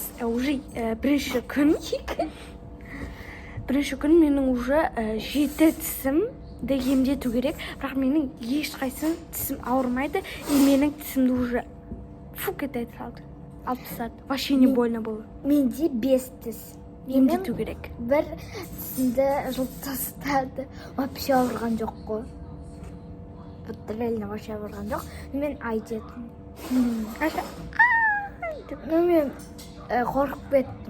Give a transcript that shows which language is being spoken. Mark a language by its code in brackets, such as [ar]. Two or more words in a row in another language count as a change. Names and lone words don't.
[kk] Уже бірінші күн менің уже 7 тісімді емдету керек. Бірақ менің ешқайсының тісім ауырмайды. Менің тісімді уже кетеді салды. Алып тастады. [ru] Вообще не больно было. [kk] Менде 5 тіс. Емдету керек. Бір тісімді жұлып тастады. Вообще ауырған жоқ қой. [ru] Реально вообще [kk] ауырған жоқ. Мен ай дедім. Мен қорқып кеттім.